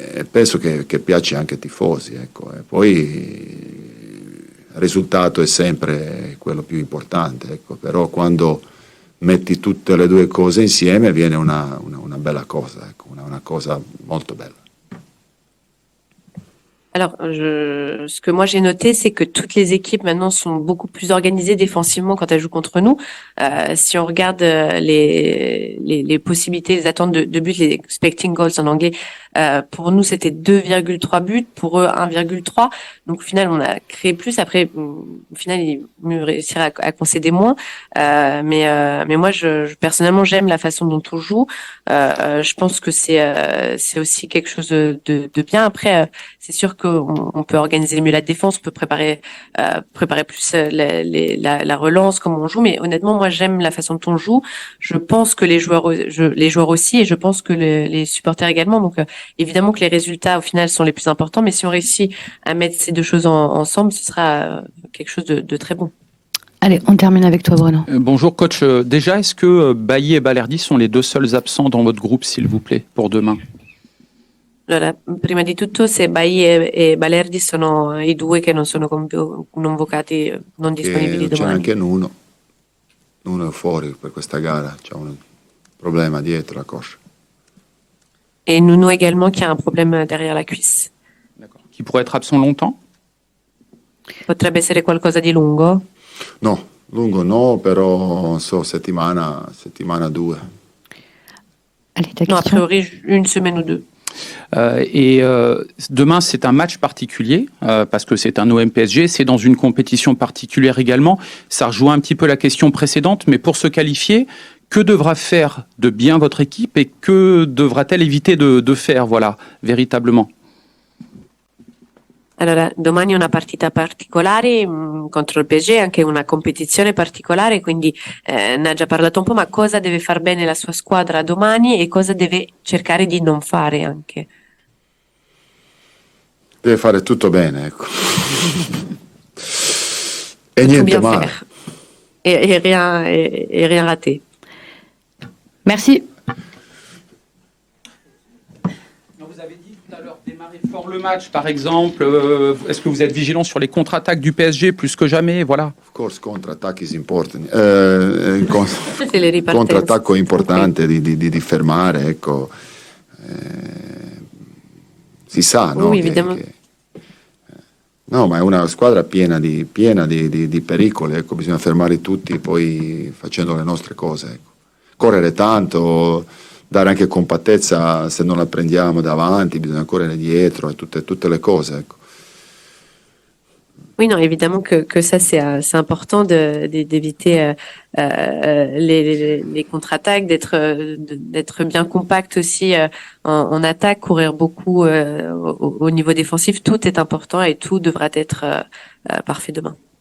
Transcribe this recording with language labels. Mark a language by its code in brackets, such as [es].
[it] penso che piace anche ai tifosi, ecco. E poi il risultato è sempre quello più importante, ecco, però quando metti tutte le due cose insieme viene una bella cosa, ecco, una cosa molto bella. [fr] Alors, ce que moi j'ai noté, c'est que toutes les équipes maintenant sont beaucoup plus organisées défensivement quand elles jouent contre nous. Si on regarde les possibilités, les attentes de but, les expecting goals en anglais, pour nous c'était 2,3 buts, pour eux 1,3. Donc au final on a créé plus. Après, au final ils mieux réussir à concéder moins. Mais moi personnellement j'aime la façon dont on joue. Je pense que c'est aussi quelque chose de bien. Après, c'est sûr qu'on peut organiser mieux la défense, on peut préparer plus la relance, comment on joue. Mais honnêtement, moi, j'aime la façon dont on joue. Je pense que les joueurs aussi, et je pense que les supporters également. Donc, évidemment que les résultats au final sont les plus importants, mais si on réussit à mettre ces deux choses ensemble, ce sera quelque chose de très bon. Allez, on termine avec toi, Bruno. Bonjour coach. Déjà, est-ce que Bailly et Balerdi sont les deux seuls absents dans votre groupe, s'il vous plaît, pour demain? [it] Allora, prima di tutto, se Bailly e Balerdi sono i due che non sono convocati, non disponibili C'è domani. anche Nuno è fuori per questa gara, c'è un problema dietro la coscia. [fr] Et Nuno également qui a un problème derrière la cuisse. Qui pourrait être absent longtemps? [it] Potrebbe essere qualcosa di lungo? No, lungo no, però settimana 2. [fr] Non, a priori, une semaine ou deux. Demain, c'est un match particulier parce que c'est un OM PSG, c'est dans une compétition particulière également. Ça rejoint un petit peu la question précédente, mais pour se qualifier, que devra faire de bien votre équipe et que devra-t-elle éviter de faire, voilà, véritablement? [it] Allora, domani è una partita particolare contro il PSG, anche una competizione particolare, quindi ne ha già parlato un po', ma cosa deve far bene la sua squadra domani e cosa deve cercare di non fare anche? Deve fare tutto bene, ecco. E [fr] Tout [it] niente [fr] bien [it] male. [fr] faire. Et rien rater. Merci. Vous avez dit tout à l'heure démarrer fort le match, par exemple. Est-ce que vous êtes vigilant sur les contre-attaques du PSG plus que jamais? Voilà. [en] Of course, contre-attack is important. [it] Le ripartenze. Contrattacco importante di fermare, ecco. Si sa, no? [fr] Oui, évidemment. [it] No, ma è una squadra piena di pericoli, ecco, bisogna fermare tutti poi facendo le nostre cose, ecco. Correre tanto, dare anche compattezza se non la prendiamo davanti, bisogna correre dietro e tutte le cose, ecco. [fr] Oui, non, évidemment que ça c'est important d'éviter les contre-attaques, d'être bien compact aussi en attaque, courir beaucoup au niveau défensif. Tout est important et tout devra être parfait demain.